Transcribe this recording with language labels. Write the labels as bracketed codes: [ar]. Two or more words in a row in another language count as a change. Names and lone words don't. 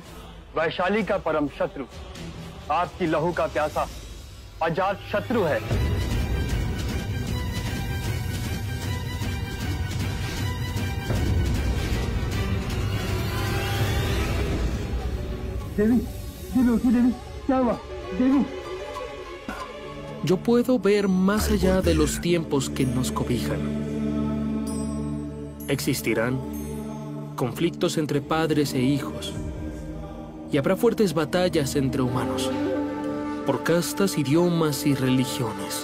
[hi] वैशाली का परम शत्रु, आपकी लहू का प्यासा अजात शत्रु है। देवी, देवी उठी देवी, क्या हुआ? देवी। [es] Yo puedo ver más allá de los tiempos que nos cobijan. Existirán conflictos entre padres e hijos, y habrá fuertes batallas entre humanos, por castas, idiomas y religiones.